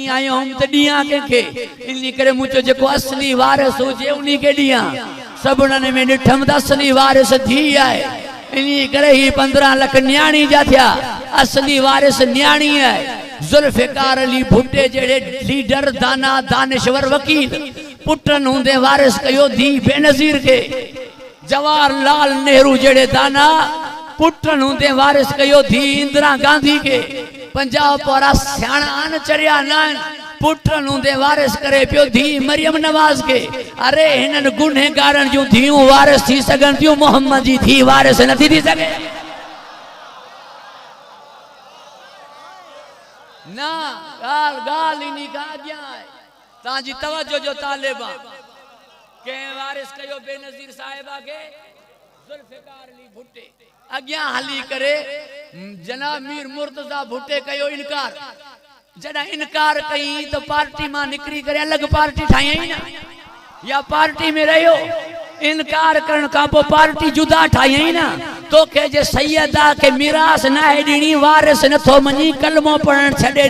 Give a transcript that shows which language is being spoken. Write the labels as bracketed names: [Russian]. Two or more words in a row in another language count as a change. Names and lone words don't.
[Sindhi] आयो हुउमि त ॾियां कंहिंखे इन करे मुंहिंजो जेको असली वारिस हुजे उन्हीं के ॾियां सभिनी में ॾिठमि त असली वारिस थी आहे इन करे ही 15 लाख न्याणी जा थिया असली वारिस न्याणी आहे जुल्फिकार अली भुट्टे जहिड़े लीडर दाना दानिश्वर वकील पुटन हूंदे वारिस कयो धी बेनज़ीर के जवाहरलाल नेहरू जहिड़े दाना पुटन हूंदे वारिस कयो धी इंदिरा गांधी के पंजाब वारा सियाणा आन चरिया न पुटन हूंदे वारिस करे पियो धी मरियम नवाज के अरे हिनन गुनहगारन जो धियूं वारिस थी सघन थियूं मोहम्मद जी धी वारिस नथी थी सघे ना गाल इनी का अॻियां आहे तव्हांजी तवज्जो जो तालिबा कंहिं वारिस कयो बेनज़ीर साहिबा के जुल्फिकार अली भुट्टे अॻियां हली करे जनाब मीर मुर्तज़ा भुट्टे कयो इनकार जॾहिं इनकार कई तो पार्टी मां निकरी करे अलग पार्टी ठाई ना या पार्टी में रहियो इनकार करण का पो पार्टी जुदा ठाई ना तो के जे सैयदा के मिरास ना है ॾिनी वारिस नथो मनी कलमो पढ़ण छॾे